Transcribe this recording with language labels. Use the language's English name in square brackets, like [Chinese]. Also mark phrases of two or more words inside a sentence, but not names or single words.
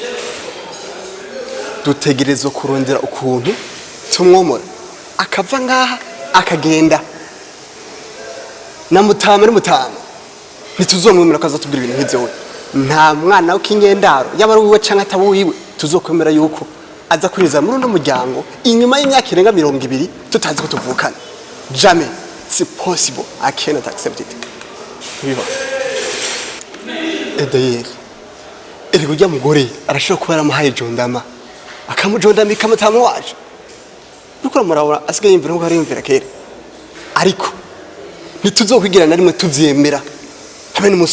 [Rundi] dutegerezwa kurondera ukuntu tumwomora akava ngaha akagenda na Mutama ni Mutama ntituzomwemera ko azatubwira ibintu nk'ivyo nta mwana w'kinyendaro yaba ari wiwe canke ataba wiwe tuzokwemera yuko aza kuriza muri uno muryango inyuma y'imyaka irenga 200 tutazi ko tuvukana [French] jamais c'est possible [English] I cannot accept it [Rundi] biba d'ailleurs eri kujya mugore arashobora kuba yaramuhaye jondama akamujondamika Mutama waje nuko murabura asigaye yimvira ngo hari yimvira kera ariko ntituzokwigira na rimwe tuvyemera habe n'umunsi